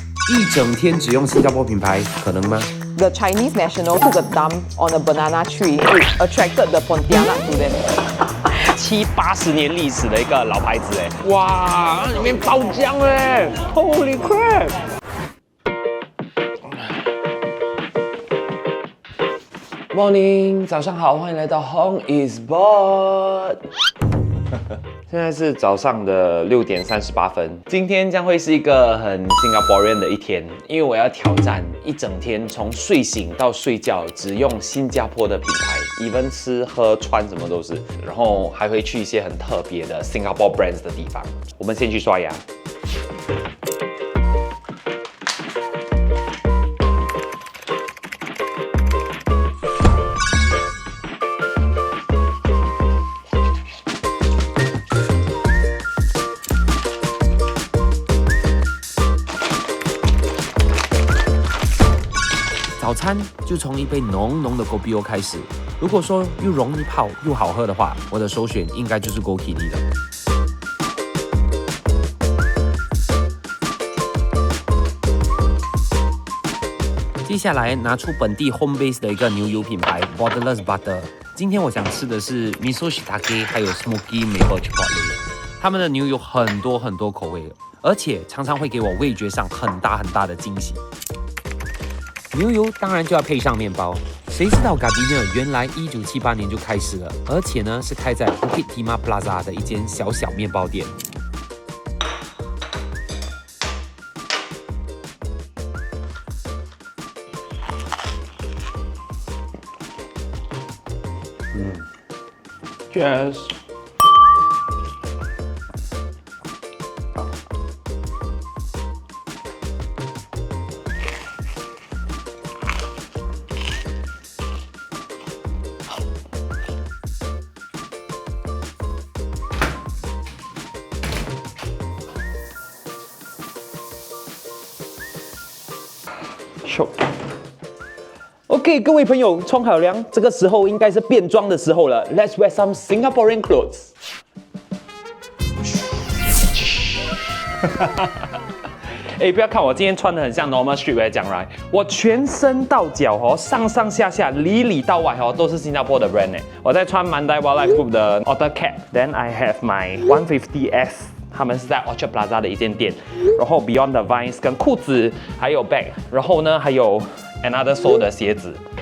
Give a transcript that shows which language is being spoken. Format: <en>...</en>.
<zh>一整天只用新加坡品牌，可能吗？</zh> <en>The Chinese national took a dump on a banana tree, which attracted the Pontianak to them.</en> <zh>70-80年历史的一个老牌子哎，哇，里面爆浆哎 ，</zh> <en>Holy crap！ Morning，</en> <zh>早上好，欢迎来到 Hong is Bored。现在是早上的6点38分，今天将会是一个很 Singaporean 的一天，因为我要挑战一整天从睡醒到睡觉只用新加坡的品牌 ，even 吃喝穿什么都是，然后还会去一些很特别的 Singapore brands 的地方。我们先去刷牙。早餐就从一杯浓浓的 Kopi O 开始。如果说又容易泡又好喝的话，我的首选应该就是 Gokini 了。接下来拿出本地 home base 的一个牛油品牌 Borderless Butter。今天我想吃的是 Miso Shiitake 还有 Smoky Maple Chipotle。他们的牛有很多口味，而且常常会给我味觉上很大的惊喜。牛油当然就要配上面包，谁知道 Gardenia 原来1978年就开始了，而且呢是开在 Bukit Timah Plaza 的一间小面包店。 Cheers。 OK， 各位朋友，冲好凉，这个时候应该是变装的时候了。</zh> <en>Let's wear some Singaporean clothes 。</en> <zh>哎，不要看我今天穿的很像 normal streetwear 这样 right？ 我全身到脚哦，上下里到外哦，都是新加坡的 brand 哎。我在穿 Mandai Wildlife Group 的 Otter Cap，</zh> <en>then I have my 150S。</en> <zh>他们是在 Orchard Plaza 的一间店，然后 Beyond the Vines 跟裤子，还有 bag， 然后呢还有 Another Soul 的鞋子。</zh>